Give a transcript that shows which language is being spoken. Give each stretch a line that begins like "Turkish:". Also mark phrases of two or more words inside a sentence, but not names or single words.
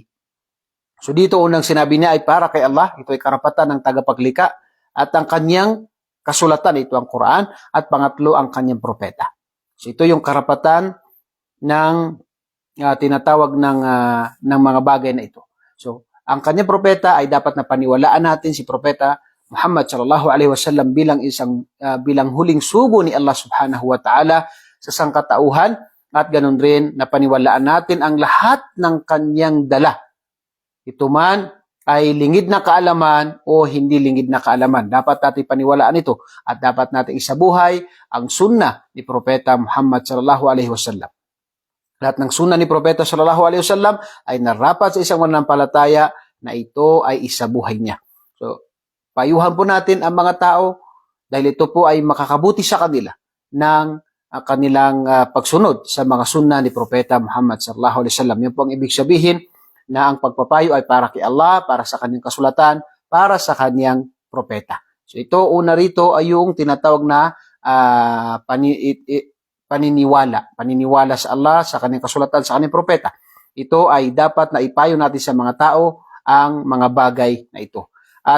Filipino: So dito unang sinabi niya ay para kay Allah. Ito ay karapatan ng tagapaglikha at ang kanyang kasulatan, ito ang Quran, at pangatlo ang kanyang propeta. So ito yung karapatan ng tinatawag ng mga bagay na ito. So ang kanyang propeta ay dapat na paniwalaan natin si Propeta Muhammad
Arabic: صلى الله عليه وسلم
Filipino: bilang huling sugo ni Allah
Arabic: سبحانه وتعالى
Filipino: sa sangkatauhan at ganun rin na paniwalaan natin ang lahat ng kanyang dala. Ito man ay lingid na kaalaman o hindi lingid na kaalaman. Dapat natin paniwalaan ito at dapat natin isabuhay ang sunnah ni Propeta Muhammad
Arabic: صلى الله عليه وسلم.
Filipino: Lahat ng sunnah ni Propeta
Arabic: صلى الله عليه وسلم
Filipino: ay narapat sa isang mananampalataya na ito ay isabuhay niya. So, payuhan po natin ang mga tao dahil ito po ay makakabuti sa kanila ng kanilang pagsunod sa mga sunnah ni Propeta Muhammad
Arabic: صلى الله عليه وسلم.
Filipino: Yun po ang ibig sabihin na ang pagpapayo ay para kay Allah, para sa kanyang kasulatan, para sa kanyang propeta. So ito, una rito ay yung tinatawag na paniniwala sa Allah, sa kanyang kasulatan, sa kanyang propeta. Ito ay dapat na ipayo natin sa mga tao ang mga bagay na ito.